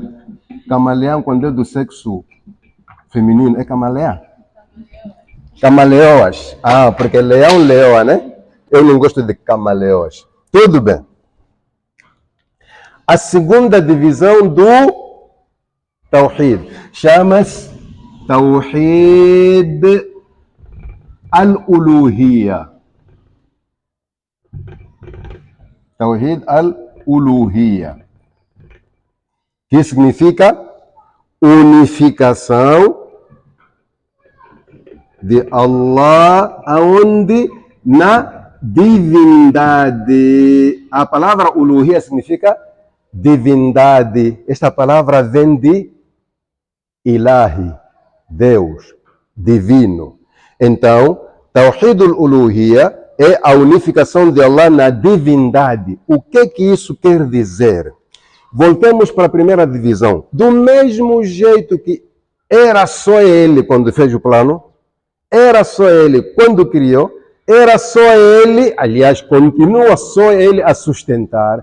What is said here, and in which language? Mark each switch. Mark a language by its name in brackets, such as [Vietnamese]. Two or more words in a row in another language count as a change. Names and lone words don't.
[Portuguese] Camaleão, quando é do sexo feminino, é camaleã? Camaleoas. Ah, porque leão, leoa, né? Eu não gosto de camaleoas. Tudo bem. A segunda divisão do Tawhid. [Arabic] Chama-se توحيد الألوهية. توحيد الألوهية. [Portuguese] Que significa unificação de Allah aonde? Na divindade. A palavra uluhiyya significa divindade. Esta palavra vem de ilahi, Deus, divino. Então, [Arabic] توحيد الألوهية [Portuguese] é a unificação de Allah na divindade. O que isso quer dizer? Voltemos para a primeira divisão. Do mesmo jeito que era só ele quando fez o plano, era só ele quando criou, era só ele, aliás, continua só ele a sustentar.